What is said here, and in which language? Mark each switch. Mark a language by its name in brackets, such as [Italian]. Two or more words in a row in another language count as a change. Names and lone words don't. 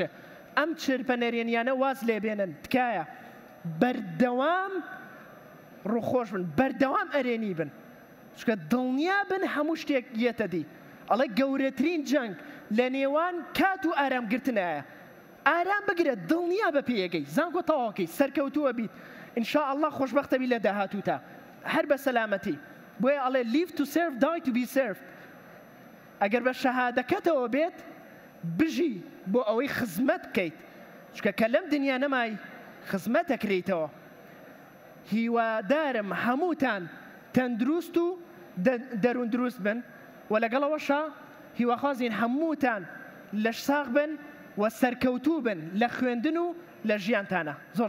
[Central Kurdish] ئەم چرپە نەرێنیانە واز لێ بێنن تکایە بەردەوام ڕووخۆش بن بەردەوام ئەرێنی بن چکە دڵنیا بن هەموو شتێک یەتە دی ئەڵێ گەورەترین جەنگ لە نێوان کات و ئارامگرتنایە ئارام بگرە دڵنیا بە پێیەکەی زانکۆ تەواوکەی سەرکەوتووە بیت [Arabic] ئینشاء الله [Central Kurdish] خۆشبەختە بی لە داهاتووتە هەر بە سەلامەتی بۆیە ئەڵێ [English] live to serve die to be served [Central Kurdish] ئەگەر بە شەهادەکەتەوە بێت بژی بۆ ئەوەی خزمەت بکەیت چکە کە لەم دنیا نەمای خزمەت ئەکرێیتەوە هیوادارم هەمووتان تەندروست و دەروون دروست بن و لەگەڵەوەشە هیواخوازین هەمووتان لەش ساغ بن و سەرکەوتوو بن لە خوێندن و لە ژیانتانە.